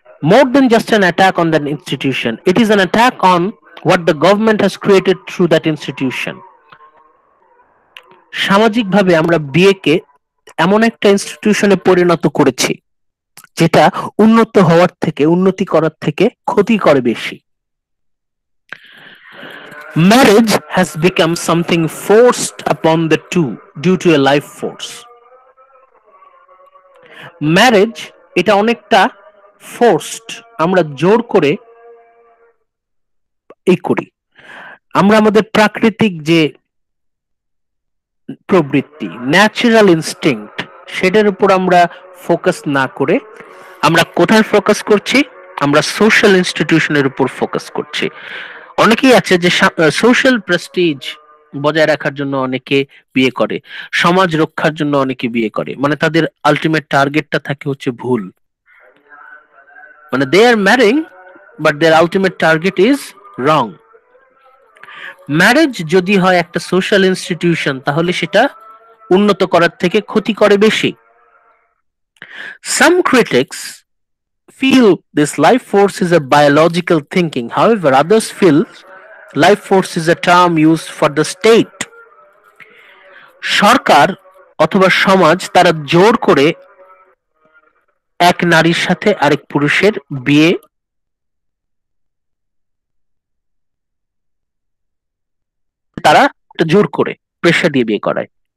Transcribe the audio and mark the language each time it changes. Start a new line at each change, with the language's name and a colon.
English: More than just an attack on that institution, it is an attack on what the government has created through that institution.
Bangla: সামাজিকভাবে আমরা বিয়েকে এমন একটা ইনস্টিটিউশনে পরিণত করেছি যেটা উন্নত হওয়ার থেকে, উন্নতি করার থেকে ক্ষতি করে বেশি।
English: Marriage has become something forced upon the two due to a life force.
Bangla: Marriage এটা অনেকটা ফোর্সড, আমরা জোর করে এই করি। আমরা আমাদের প্রাকৃতিক যে প্রবৃত্তি, ন্যাচারাল ইনস্টিংক্ট, সেটার উপর আমরা ফোকাস না করে আমরা কোথায় ফোকাস করছি? আমরা সোশ্যাল ইনস্টিটিউশনের উপর ফোকাস করছি। অনেকেই আছে যে সোশ্যাল প্রেস্টিজ বজায় রাখার জন্য অনেকে বিয়ে করে, সমাজ রক্ষার জন্য অনেকে বিয়ে করে, মানে তাদের আলটিমেট টার্গেটটা থাকে হচ্ছে ভুল।
English: মানে they are marrying but their ultimate target is wrong.
Bangla: Marriage যদি হয় একটা সোশ্যাল ইনস্টিটিউশন তাহলে সেটা উন্নত করার থেকে ক্ষতি করে বেশি।
English: Some critics feel this life force is a biological thinking. However, others feel life force is a term used for the state.
Bangla: সরকার অথবা সমাজ তারা জোর করে এক নারীর সাথে আরেক পুরুষের বিয়ে তারা জোর করে প্রেশার দিয়ে বিয়ে করায়।